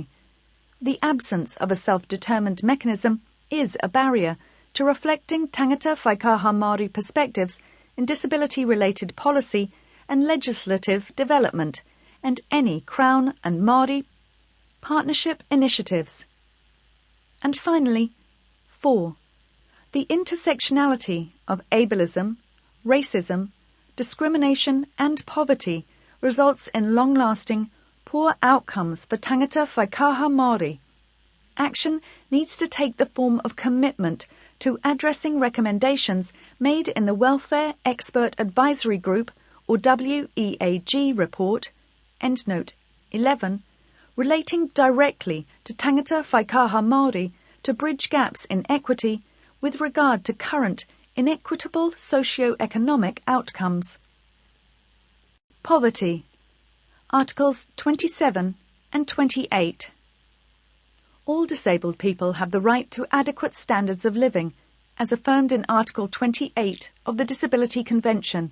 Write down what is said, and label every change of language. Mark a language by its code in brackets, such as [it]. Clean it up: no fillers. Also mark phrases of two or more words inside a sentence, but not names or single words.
[en] The absence of a self-determined mechanism is a barrier to reflecting [mi] Tangata Whaikaha Māori [en] perspectives in disability-related policy and legislative development, and any Crown and Māori partnership initiatives. And finally, 4. The intersectionality of ableism, racism, discrimination and poverty results in long-lasting, poor outcomes for [mi] tangata whaikaha Māori. [en] Action needs to take the form of commitment to addressing recommendations made in the Welfare Expert Advisory Group, or WEAG report, endnote 11, relating directly to [mi] tangata whaikaha Māori [en] to bridge gaps in equity with regard to current inequitable socio-economic outcomes. Poverty. Articles 27 and 28. All disabled people have the right to adequate standards of living, as affirmed in Article 28 of the Disability Convention.